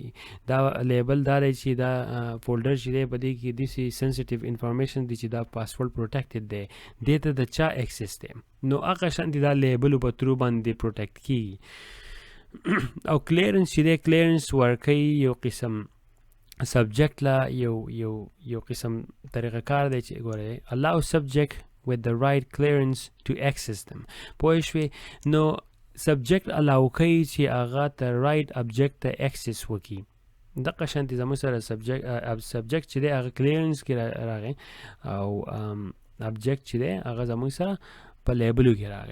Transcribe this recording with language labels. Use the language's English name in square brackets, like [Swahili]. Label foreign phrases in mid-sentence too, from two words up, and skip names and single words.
[Pashto] دا لیبل دا دی چې دا فولډر چې دی په دې کې داسې [English] sensitive information [Pashto] دی چې دا [English] password protected [Pashto] دی، دې ته د چا اکسس دی. نو هغه شانتې دا لیبلو په تھرو باندې پروټیکټ کېږي. او کلیرنس چې دی کلیرنس ورکوي یو قسم سبجیکټ لا یو قسم طریقه کار دی چې ګورئ [English] allow subject with the right clearance to access them. [Pashto] پوه شوې. نو سبجیکټ الاو کوي چې هغه ته [English] right object [Pashto] ته اکسس وکړي. دغه شانتې زموږ سره سبجیکټ چې دی هغه کلیرنس کې راغی او ابجیکټ چې دی هغه زموږ سره په لیبلو کې راغی.